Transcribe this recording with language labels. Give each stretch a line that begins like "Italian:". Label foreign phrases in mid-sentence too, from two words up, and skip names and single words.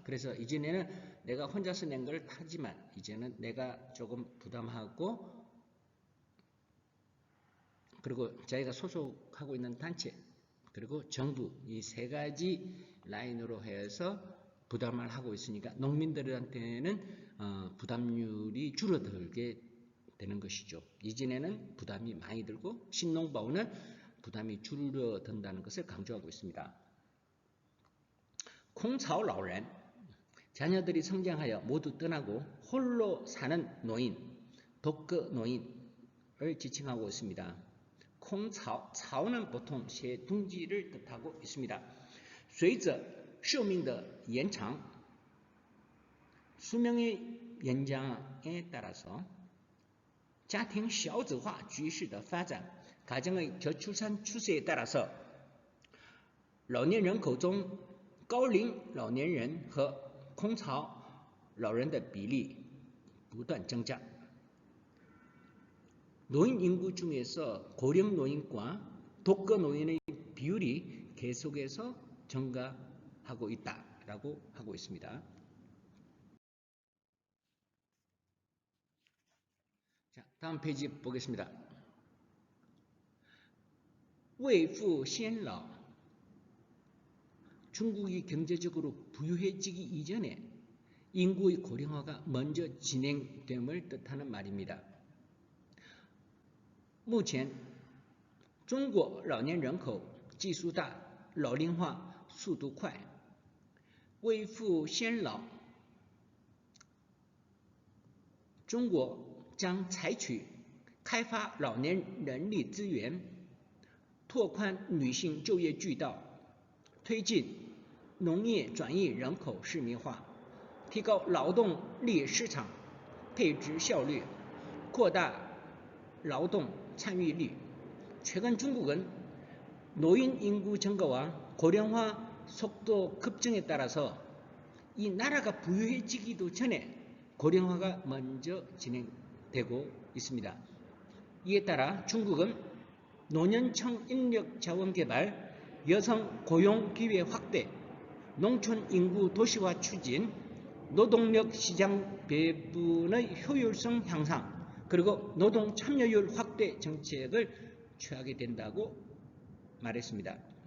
Korean: 그래서 이전에는 내가 혼자서 낸 걸 타지만 이제는 내가 조금 부담하고 그리고 자기가 소속하고 있는 단체 그리고 정부 이 3가지 라인으로 해서 부담을 하고 있으니까 농민들한테는 부담률이 줄어들게 되는 것이죠. 이전에는 부담이 많이 들고 신농보는 부담이 줄어든다는 것을 강조하고 있습니다.
Chinese: 空巢老人
Korean: 자녀들이 성장하여 모두 떠나고 홀로 사는 노인, 독거 노인을 지칭하고 있습니다.
Chinese: 空巢,
Korean: 巢는 보통 새 둥지를 뜻하고 있습니다.
Chinese: 随着寿命的延长,
Korean: 수명의 연장에 따라서
Chinese: 家庭少子化趋势的发展,
Korean: 가정의 저출산 추세에 따라서
Chinese: 老年人口中高龄老年人和空巢老人的比例不断增加.
Korean: 노인 인구 중에서 고령 노인과 독거 노인의 비율이 계속해서 증가하고 있다라고 하고 있습니다. 자, 다음 페이지 보겠습니다.
Chinese: 未富先老
Korean: 중국이 경제적으로 부유해지기 이전에 인구의 고령화가 먼저 진행됨을 뜻하는 말입니다.
Chinese: 目前中国老年人口基数大，老龄化速度快，未富先老，中国将采取开发老年人力资源，拓宽女性就业渠道，推进农业转移人口市民化，提高劳动力市场配置效率，扩大劳动参与率.
Korean: 최근 중국은 노인 인구 증가와 고령화 속도 급증에 따라서 이 나라가 부유해지기도 전에 고령화가 먼저 진행되고 있습니다. 이에 따라 중국은 노년층 인력 자원 개발, 여성 고용 기회 확대, 농촌 인구 도시화 추진, 노동력 시장 배분의 효율성 향상, 그리고 노동 참여율 확대 정책을 취하게 된다고 말했습니다.